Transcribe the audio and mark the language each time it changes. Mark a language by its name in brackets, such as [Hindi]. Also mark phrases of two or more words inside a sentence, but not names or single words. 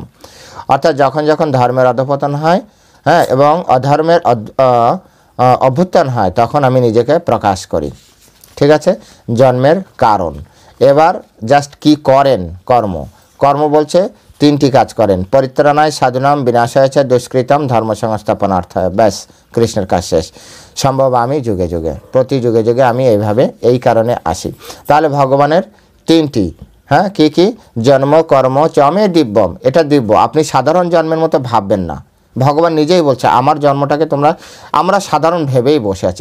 [Bangla] অর্থাৎ যখন যখন ধর্মের অধঃপতন হয়, হ্যাঁ, এবং অধর্মের অভ্যুত্থান হয়, তখন আমি নিজেকে প্রকাশ করি। ঠিক আছে, জন্মের কারণ। এবার জাস্ট কি করেন? কর্ম বলছে 3টি কাজ করেন। [Sanskrit] পরিত্রাণায় সাধুনাম বিনাশায় চ দুষ্কৃতম ধর্ম সংস্থাপনার্থায়। [Bangla] ব্যাস, কৃষ্ণের কাজ শেষ। সম্ভব আমি যুগে যুগে, প্রতি যুগে যুগে আমি এইভাবে এই কারণে আসি। তাহলে ভগবানের 3টি, হ্যাঁ, কি? [Sanskrit] জন্ম কর্ম চমে দিব্যম। [Bangla] এটা দিব্য, আপনি সাধারণ জন্মের মতো ভাববেন না। ভগবান নিজেই বলছে আমার জন্মটাকে আমরা সাধারণ ভেবেই বসে আছি।